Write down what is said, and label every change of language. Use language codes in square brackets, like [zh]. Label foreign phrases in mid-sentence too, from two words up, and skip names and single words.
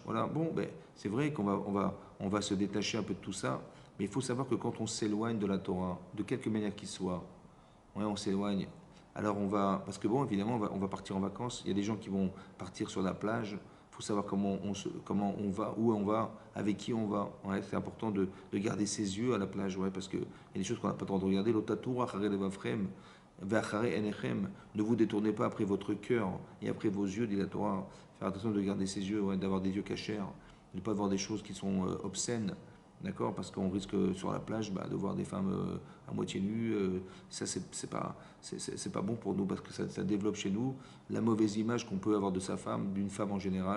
[fr] Voilà, bon, ben, c'est vrai on va se détacher un peu de tout ça, mais il faut savoir que quand on s'éloigne de la Torah, de quelque manière qu'il soit, ouais, on s'éloigne. Alors on va, parce que bon, évidemment, on va partir en vacances. Il y a des gens qui vont partir sur la plage. Il faut savoir comment on va, où on va, avec qui on va. Ouais, c'est important de garder ses yeux à la plage, ouais, parce qu'il y a des choses qu'on n'a pas le droit de regarder. [he] לא תתורו אחרי לבבכם ואחרי עיניכם. [fr] Ne vous détournez pas après votre cœur et après vos yeux, dit la Torah. Faire attention de garder ses yeux, ouais, d'avoir des yeux cachers, de ne pas voir des choses qui sont obscènes. D'accord? Parce qu'on risque sur la plage bah, de voir des femmes à moitié nues. Ça, c'est pas bon pour nous parce que ça développe chez nous la mauvaise image qu'on peut avoir de sa femme, d'une femme en général.